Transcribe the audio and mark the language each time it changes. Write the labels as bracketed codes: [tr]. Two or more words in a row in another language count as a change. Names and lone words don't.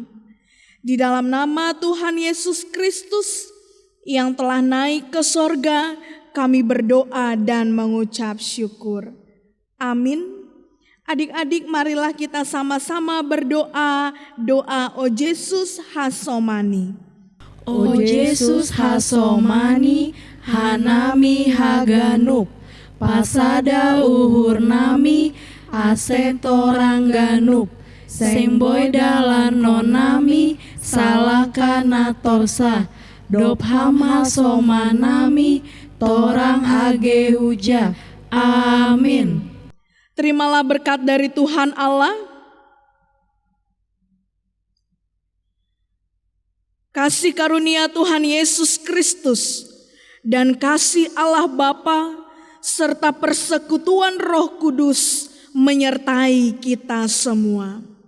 [id] Di dalam nama Tuhan Yesus Kristus yang telah naik ke sorga, kami berdoa dan mengucap syukur. Amin. Adik-adik, marilah kita sama-sama berdoa doa O Yesus Hasomani. [bts] O Yesus Hasomani, hanami haganup, pasada uhur nami, asetorang ganup, semboy dalan nonami, salakana torsa, dopham hasomanami, torang age huja. [id] Amin. Terimalah berkat dari Tuhan Allah, kasih karunia Tuhan Yesus Kristus, dan kasih Allah Bapa serta persekutuan Roh Kudus menyertai kita semua.